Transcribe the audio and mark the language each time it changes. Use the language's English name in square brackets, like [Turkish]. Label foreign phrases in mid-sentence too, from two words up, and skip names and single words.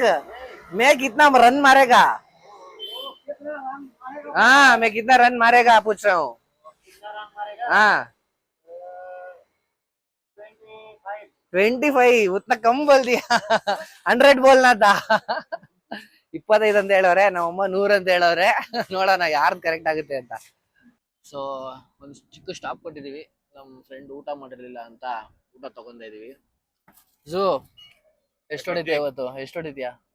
[Hindi] मैं कितना रन मारेगा? हाँ, मैं कितना रन मारेगा पूछ रहा हूँ. हाँ 25. उतना कम बोल दिया. 100 बोलना था. [Kannada] 25 ಅಂತ ಹೇಳವ್ರೆ, ನಮ್ಮಮ್ಮ 100 ಅಂತ ಹೇಳವ್ರೆ. ನೋಡೋಣ ಯಾರ್ದು ಕರೆಕ್ಟ್ ಆಗುತ್ತೆ ಅಂತ. ಸೊ ಒಂದು ಚಿಕ್ಕ ಸ್ಟಾಪ್ ಕೊಟ್ಟಿದೀವಿ. ನಮ್ಮ ಫ್ರೆಂಡ್ ಊಟ ಮಾಡಿರ್ಲಿಲ್ಲ ಅಂತ ಊಟ ತಗೊಂಡ ಇದೀವಿ. ಝೂ ಎಷ್ಟು ಹೊಡಿತೀಯ ಇವತ್ತು? ಎಷ್ಟು ಹೊಡಿತೀಯಾ?